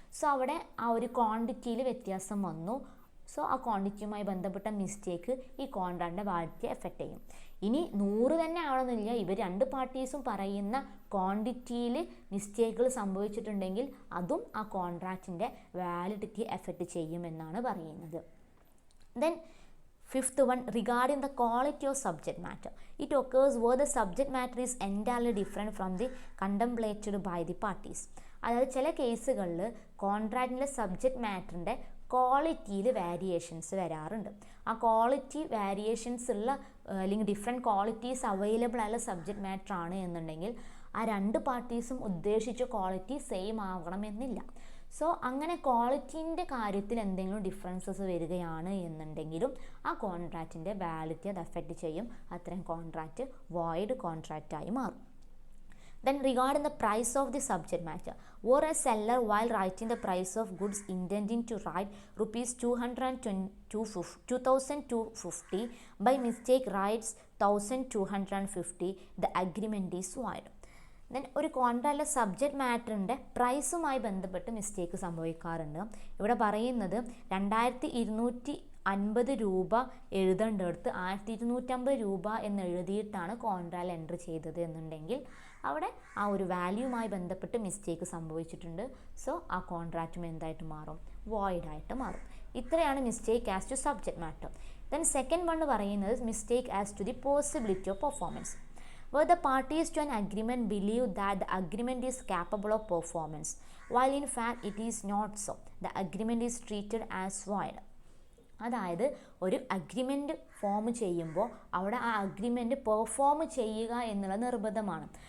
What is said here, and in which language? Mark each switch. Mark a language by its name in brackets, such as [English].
[Malayalam] So അവിടെ ആ ഒരു ക്വാണ്ടിറ്റിയിൽ വ്യത്യാസം വന്നു. സോ ആ ക്വാണ്ടിറ്റിയുമായി ബന്ധപ്പെട്ട മിസ്റ്റേക്ക് ഈ കോൺട്രാക്റ്റിൻ്റെ വാലിഡിറ്റിയെ എഫക്റ്റ് ചെയ്യും. ഇനി 100 തന്നെ ആവണമെന്നില്ല, ഇവർ 2 പാർട്ടീസും പറയുന്ന ക്വാണ്ടിറ്റിയിൽ മിസ്റ്റേക്കുകൾ സംഭവിച്ചിട്ടുണ്ടെങ്കിൽ അതും ആ കോൺട്രാക്റ്റിൻ്റെ വാലിഡിറ്റിയെ എഫക്റ്റ് ചെയ്യുമെന്നാണ് പറയുന്നത്. [English] Then fifth one, regarding the quality of subject matter, it occurs where the subject matter is entirely different from the contemplated by the parties. [Malayalam] അതായത് ചില കേസുകളിൽ കോൺട്രാക്റ്റിൻ്റെ സബ്ജക്റ്റ് മാറ്ററിൻ്റെ ക്വാളിറ്റിയിൽ വേരിയേഷൻസ് വരാറുണ്ട്. ആ ക്വാളിറ്റി വേരിയേഷൻസ് ഉള്ള അല്ലെങ്കിൽ ഡിഫറെൻറ്റ് ക്വാളിറ്റീസ് അവൈലബിൾ ആയുള്ള subject matter ആണ് എന്നുണ്ടെങ്കിൽ ആ 2 പാർട്ടീസും ഉദ്ദേശിച്ച ക്വാളിറ്റി സെയിം ആവണമെന്നില്ല. സോ അങ്ങനെ ക്വാളിറ്റീൻ്റെ കാര്യത്തിൽ എന്തെങ്കിലും ഡിഫറൻസസ് വരികയാണ് എന്നുണ്ടെങ്കിലും ആ കോൺട്രാക്റ്റിൻ്റെ വാലിഡിറ്റി അത് അഫക്റ്റ് ചെയ്യും. അത്തരം കോൺട്രാക്റ്റ് വോയിഡ് കോൺട്രാക്റ്റായി മാറും. [English] Then regarding the price of the subject matter, or a seller while writing the price of goods intending to write rupees 2250 by mistake writes 1250, the agreement is void. [Malayalam] Then ഒരു കോൺട്രാക്റ്റിലെ subject മാറ്ററിൻ്റെ പ്രൈസുമായി ബന്ധപ്പെട്ട് mistake സംഭവിക്കാറുണ്ട്. ഇവിടെ പറയുന്നത് 2250 രൂപ എഴുതേണ്ടടുത്ത് 1250 രൂപ എന്ന് എഴുതിയിട്ടാണ് കോൺട്രാക്റ്റിൽ entry ചെയ്തത് എന്നുണ്ടെങ്കിൽ അവിടെ ആ ഒരു വാല്യൂമായി ബന്ധപ്പെട്ട് മിസ്റ്റേക്ക് സംഭവിച്ചിട്ടുണ്ട്. സോ ആ കോൺട്രാക്റ്റും എന്തായിട്ട് മാറും? വോയിഡായിട്ട് മാറും. ഇത്രയാണ് [English] Mistake as to subject matter. Then second one പറയുന്നത് mistake as to the possibility of performance. Where the parties to an agreement believe that the agreement is capable of performance, while in fact it is not so. The agreement is treated as void. [Malayalam] അതായത് ഒരു agreement form ചെയ്യുമ്പോൾ അവിടെ ആ agreement perform ചെയ്യുക എന്നുള്ളത് നിർബന്ധമാണ്.